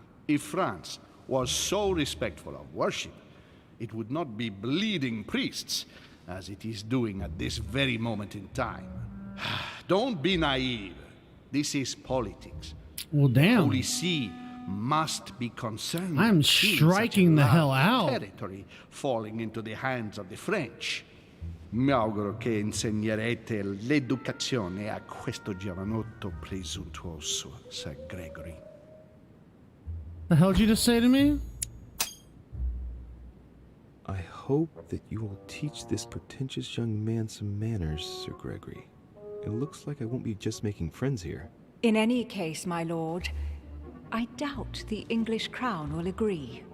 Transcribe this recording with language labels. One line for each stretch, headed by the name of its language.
English: If France was so respectful of worship, it would not be bleeding priests, as it is doing at this very moment in time. Don't be naive. This is politics. Well, damn. Holy See must be concerned. I'm with seeing striking such a the hell large out. Territory falling into the hands of the French.
Italian: Mi auguro che insegnerete l'educazione a questo giovanotto presuntuoso, Sir Gregory.
English: The hell did you just say to me? I hope that you will teach this pretentious young man some manners, Sir Gregory. It looks like I won't be just making friends here. In any case, my lord, I doubt the English crown will agree.